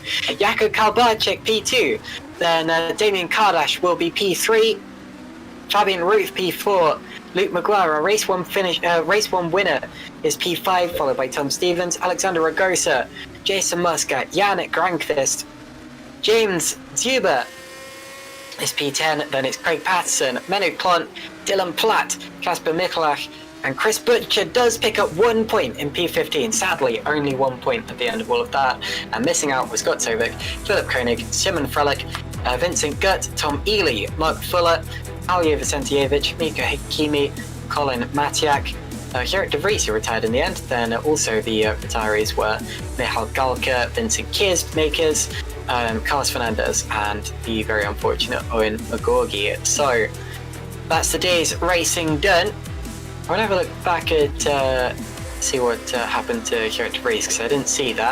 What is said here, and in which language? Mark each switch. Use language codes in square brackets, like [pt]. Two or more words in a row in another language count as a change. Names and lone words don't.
[en] Jakub Kalbacik P2, then Damien Kardash will be P3, Fabian Ruth P4, Luke Maguire, a race 1 winner, is P5, followed by Tom Stevens, Alexander Ragosa, Jason Muscat, Yannick Granqvist, James Zuber is P10, then it's Craig Patterson, Menno Klont, Dylan Platt, Kasper Mikulak, and Chris Butcher does pick up 1 point in P15. Sadly, only 1 point at the end of all of that. And missing out was Scott Sovic, Philip Koenig, Simon Frelick, Vincent Gutt, Tom Ely, Mark Fuller, Alija Vicentijevic, Mika Hakimi, Colin Matiak, Gerrit de Vries, who retired in the end. Then also the retirees were Michal Galka, Vincent Kirsmakers, Carlos Fernandez, and the very unfortunate Owen Magorgi. So that's the day's racing done. I want to have a look back at see what happened to Gerrit de Vries, because I didn't see that.